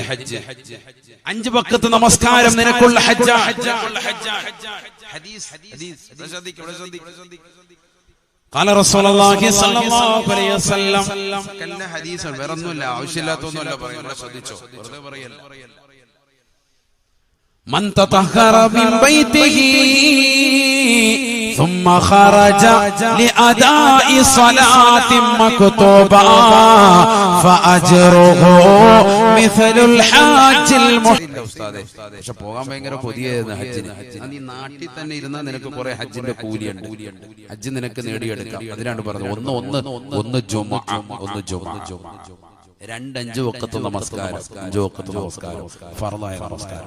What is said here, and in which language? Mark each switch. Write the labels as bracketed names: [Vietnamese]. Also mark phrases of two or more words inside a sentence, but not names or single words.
[Malayalam] 5 വഖത്ത് നമസ്കാരം നിനക്കുള്ള ഹജ്ജ്. [Arabic] قال رسول الله صلى الله عليه وسلم. [Malayalam] കല്ല ഹദീസ് വേറൊന്നുമില്ല, ആവശ്യമില്ലാത്തൊന്നുമല്ല പറയുന്നത്. ശ്രദ്ധിച്ചോ, വെറുതെ പറയല്ല. [Arabic] من تطهر من بيته ثم خرج لأداء صلاة مكتوبة فأجره مثل الحاج المحرم. [Malayalam] പക്ഷെ പോകാൻ ഭയങ്കര കൊതിയായിരുന്നു ഹജ്ജിന്. നീ നാട്ടിൽ തന്നെ ഇരുന്നാൽ നിനക്ക് കുറെ ഹജ്ജിന്റെ കൂലിയുണ്ട്. ഹജ്ജ് നിനക്ക് നേടിയെടുക്കാം. അതിനാണ് പറഞ്ഞത് ഒന്ന് ജുമുഅ, ഒന്ന് ജുമുഅ. 2-5 വഖത്ത് നമസ്കാരം, 5 വഖത്ത് നമസ്കാരം, ഫർളായ നമസ്കാരം.